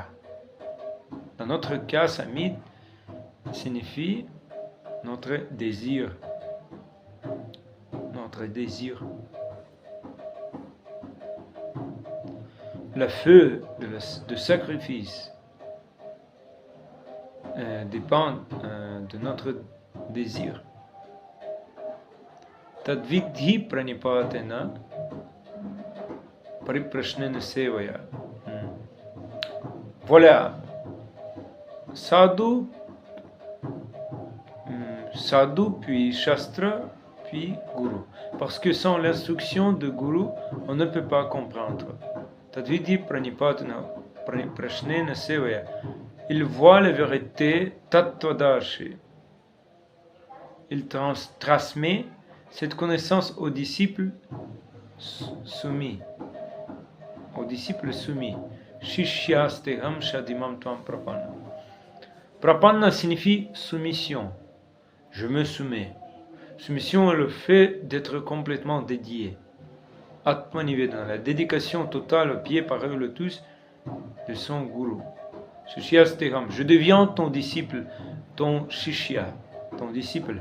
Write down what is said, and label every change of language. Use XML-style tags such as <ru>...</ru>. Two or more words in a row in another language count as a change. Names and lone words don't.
<fr>Dans notre cas, Samit signifie notre désir. Notre désir. Le feu de sacrifice dépend de notre désir.</fr> <sa>तद्विद्धि प्रणिपातेन परिप्रश्नेन सेवया.</sa> <fr>Voilà. Sadhu, puis Shastra, puis Guru. Parce que sans l'instruction de Guru, on ne peut pas comprendre.</fr> <sa>तद्विद्धि प्रणिपातेन परिप्रश्नेन सेवया.</sa> <fr>Il voit la vérité tattvadarshi. Il transmet cette connaissance aux disciples soumis. Aux disciples soumis.</fr> <sa>शिष्यस्तेऽहं शाधि मां त्वां प्रपन्नम्.</sa> <fr>Prapanna signifie soumission. Je me soumets. Soumission est le fait d'être complètement dédié. Atmanivedana, la dédication totale au pied par eux le tous de son gourou. Shishyasteham, je deviens ton disciple, ton shishya, ton disciple.</fr>